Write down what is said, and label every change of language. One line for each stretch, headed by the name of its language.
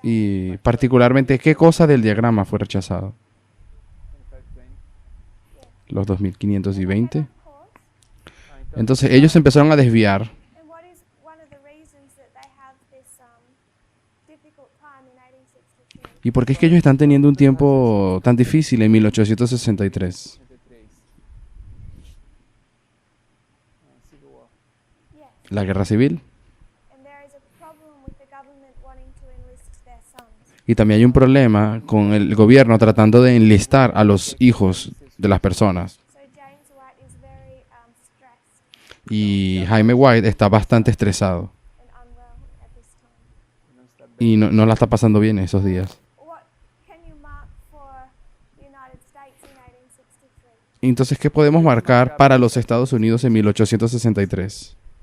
Spanish: y particularmente qué cosa del diagrama fue rechazado. Los 2520.
English: course?
Spanish: Entonces ellos empezaron a desviar.
English: And what is one of the reasons that they have this difficult time in 1863?
Spanish: ¿Y por qué es que ellos están teniendo un tiempo tan difícil en 1863?
English: Yes.
Spanish: La guerra civil.
English: And there is a problem with the government wanting to enlist their sons.
Spanish: Y también hay un problema con el gobierno tratando de enlistar a los hijos de las personas.
English: So James White is very stressed
Spanish: Y Jaime White está bastante estresado
English: and unwell at this time.
Spanish: y no la está pasando bien esos días.
English: What can you mark for the United States in 1863?
Spanish: Entonces, ¿qué podemos marcar para los Estados Unidos en 1863?